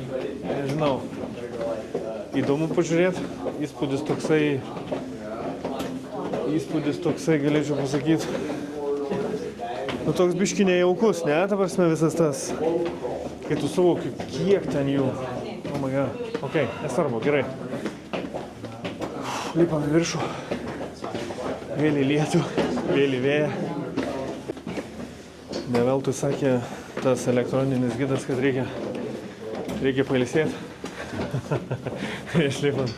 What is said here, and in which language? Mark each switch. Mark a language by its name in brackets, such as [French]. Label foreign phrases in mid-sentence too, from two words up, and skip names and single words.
[Lithuanian] Įdomu pažiūrėti, įspūdis toksai, galėčiau pasakyti. Nu, toks biškį nejaukus, ne, ta prasme visas tas, kai tu suvoki, kiek ten jų. [English] Oh my god, [Lithuanian] okei, nesvarbu, gerai. Lipam į viršų, vėl į lietų, vėl į vėją. Ne veltui sakė tas elektroninis gidas, kad reikia pailsėti. Išlipam.